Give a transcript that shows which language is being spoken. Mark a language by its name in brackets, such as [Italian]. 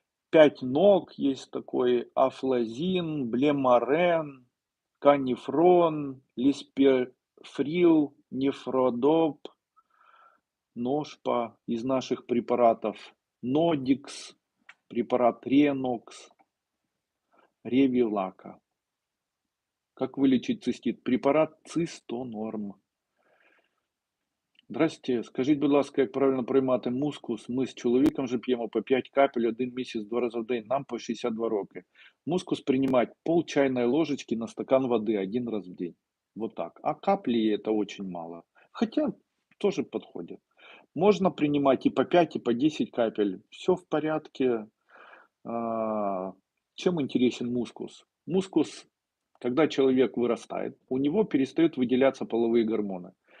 [Russian] 5 ног есть такой, афлазин, блемарен, канифрон, лиспифрил, нефродоп, ножпа из наших препаратов. Нодикс, препарат Ренокс, Ревилака. Как вылечить цистит? Препарат Цистонорм. Здрасте. [Ukrainian] Скажіть, будь ласка, як правильно приймати мускус? Ми з чоловіком вже п'ємо по 5 капель один місяць 2 рази в день, нам по 62 роки. [Russian] Мускус принимать пол чайной ложечки на стакан воды 1 раз в день. Вот так. А капли это очень мало. Хотя тоже подходит. Можно принимать и по 5, и по 10 капель. Все в порядке. А, Чем интересен мускус? Мускус, когда человек вырастает, у него перестают выделяться половые гормоны.